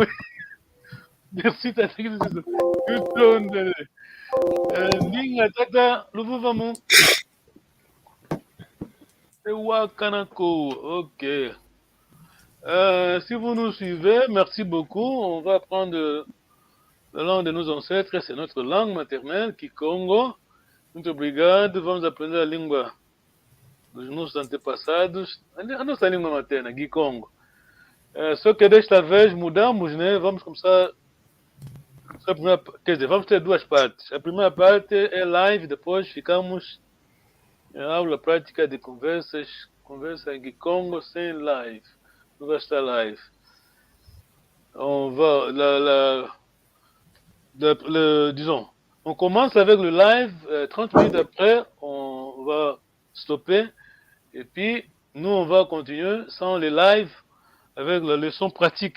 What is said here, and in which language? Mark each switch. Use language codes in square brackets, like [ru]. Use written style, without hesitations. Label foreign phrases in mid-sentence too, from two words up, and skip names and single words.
[fr] Merci, t'as dit Ndinga, tata, Luvuvamu. C'est Wakanako. Ok. Si vous nous suivez, merci beaucoup. On va apprendre la langue de nos ancêtres. C'est notre langue maternelle, Kikongo. [pt] Muito obrigado. Vamos aprender a língua dos nossos antepassados. A nossa língua materna, Kikongo. Só que desta vez mudamos, né? Vamos começar. Quer dizer, vamos ter duas partes. A primeira parte é live, depois ficamos em aula prática de conversa em Kikongo sem live. Não vai estar live. [fr] On va, disons, on commence avec le live, 30 minutes après, on va stopper, et puis nous, on va continuer sans les lives avec la leçon pratique.